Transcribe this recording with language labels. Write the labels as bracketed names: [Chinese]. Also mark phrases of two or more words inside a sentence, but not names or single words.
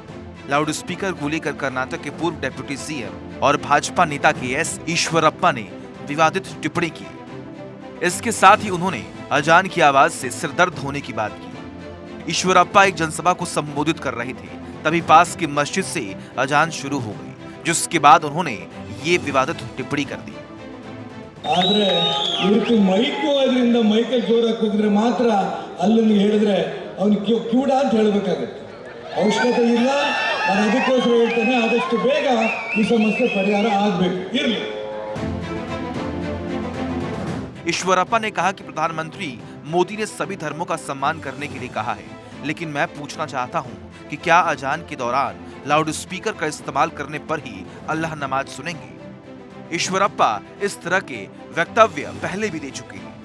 [Hindi] लाउड स्पीकर को लेकर कर्नाटक के पूर्व डिप्टी सीएम और भाजपा नेता केएस ईश्वरप्पा ने विवादित टिप्पणी की। इसके साथ ही उन्होंने अजान की आवाज से सिरदर्द होने की बात की। ईश्वरप्पा एक जनसभा को संबोधित कर रहे थे, तभी पास की मस्जिद से अजान शुरू हो गई, जिसके बाद उन्होंने ये विवादित टिप्पणी कर दी। [Kannada] ಆದ್ರೆ ಇವತ್ತು ಮೈಕು ಅದರಿಂದ ಮೈಕಲ್ ಜೋರಾಗಿ ಹೋಗಿದ್ರೆ ಮಾತ್ರ ಅಲ್ಲನ್ನು ಹೇಳಿದ್ರೆ ಅವನಿಗೆ ಕ್ಯೂಡ ಅಂತ ಹೇಳಬೇಕಾಗುತ್ತೆ. ಅವಶ್ಯಕತೆ ಇಲ್ಲ, ನಾನು ಅದಕ್ಕೋಸ್ಕರ ಹೇಳ್ತೇನೆ, ಆದಷ್ಟು ಬೇಗ ಈ ಸಮಸ್ಯೆ ಪರಿಹಾರ ಆಗಬೇಕು. ಇರಲಿ. [Hindi] ईश्वरप्पा ने कहा कि प्रधानमंत्री मोदी ने सभी धर्मों का सम्मान करने के लिए कहा है, लेकिन मैं पूछना चाहता हूं कि क्या अजान के दौरान लाउड स्पीकर का इस्तेमाल करने पर ही अल्लाह नमाज सुनेंगे? ईश्वरप्पा इस तरह के वक्तव्य पहले भी दे चुके हैं।